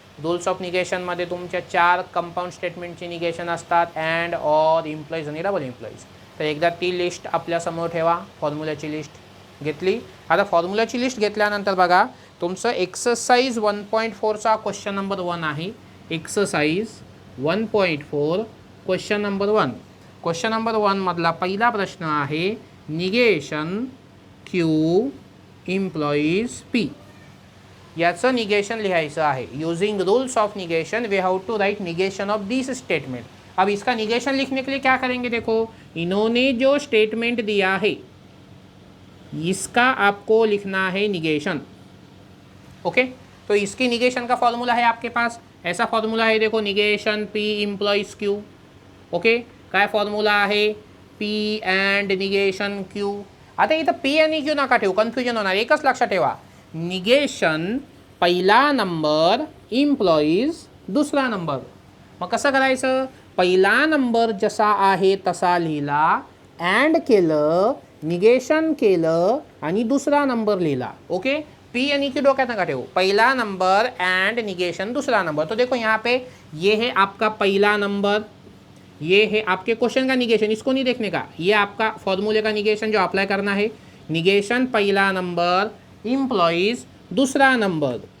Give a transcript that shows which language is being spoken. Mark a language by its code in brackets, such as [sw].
[mr] Rules of निगेशनमध्ये तुमच्या 4 compound स्टेटमेंटचे negation असतात, अँड, ऑर, इम्प्लॉईज आणि डबल इम्प्लॉईज. तर एकदा ती लिस्ट आपल्यासमोर ठेवा. फॉर्म्युल्याची लिस्ट घेतली. आता फॉर्म्युल्याची लिस्ट घेतल्यानंतर बघा तुमचं एक्सरसाइज 1.4चा क्वेश्चन नंबर 1 आहे. Exercise 1.4 question number 1. Question number 1 मधला पहिला प्रश्न आहे निगेशन क्यू इम्प्लॉईज पी. याचं निगेशन लिहायचं आहे. [en] Using rules of negation we have to write negation of this statement. [hi] अब इसका निगेशन लिखने के लिए क्या करेंगे, देखो इन्होंने जो स्टेटमेंट दिया है इसका आपको लिखना है निगेशन. ओके, तो इसकी निगेशन का फॉर्मूला है आपके पास. ऐसा फॉर्मूला है, देखो negation P employs Q. [mr] Okay, काय फॉर्मूला आहे पी अँड निगेशन क्यू. आता इथं पी आणि क्यू नका ठेवू, कन्फ्युजन होणार. एकच लक्षात ठेवा, निगेशन पहिला नंबर, इम्प्लॉईज दुसरा नंबर. मग कसं करायचं, पहिला नंबर जसा आहे तसा लिहिला, अँड केलं, निगेशन केलं आणि दुसरा नंबर लिहिला. [hi] ओके, पी यानी कि [mr] डोक्यात नका ठेवू, [hi] पहला नंबर एंड निगेशन दूसरा नंबर. तो देखो यहाँ पे ये है आपका पहला नंबर, ये है आपके क्वेश्चन का निगेशन, इसको नहीं देखने का, ये आपका फॉर्मूले का निगेशन जो अप्लाई करना है. निगेशन पहला नंबर, इम्प्लॉईज दूसरा नंबर.